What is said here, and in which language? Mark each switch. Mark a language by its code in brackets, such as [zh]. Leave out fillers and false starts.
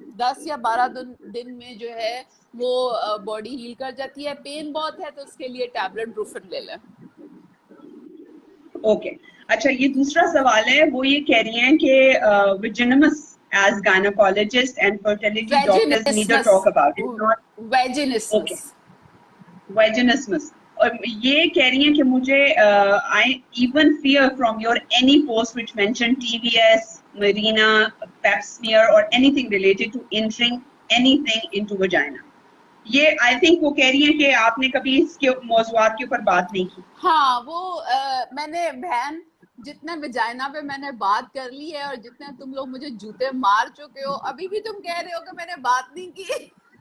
[hi] 10 या 12 दिन में जो है वो बॉडी हील कर जाती है। पेन बहुत है तो उसके लिए टैबलेट ब्रूफेन ले लें। ओके अच्छा, ये दूसरा सवाल है, वो ये कह रही हैं कि विजिनमस [en] as gynecologist and fertility doctors neither talk about it, not vaginismus. Okay. Vaginismus. [hi] और ये कह रही हैं कि मुझे [en] I even fear from your any post which mentioned TVS, Marina, Pap smear or anything related to entering anything into vagina. [hi] ये [en] I think [hi] वो कह रही है कि आपने कभी इसके मौजूआत के ऊपर बात नहीं की। हाँ, वो मैंने बहन जितने वजाइना पे मैंने बात कर ली है और जितने तुम लोग मुझे जूते मार चुके हो, अभी भी तुम कह रहे हो कि मैंने बात नहीं की।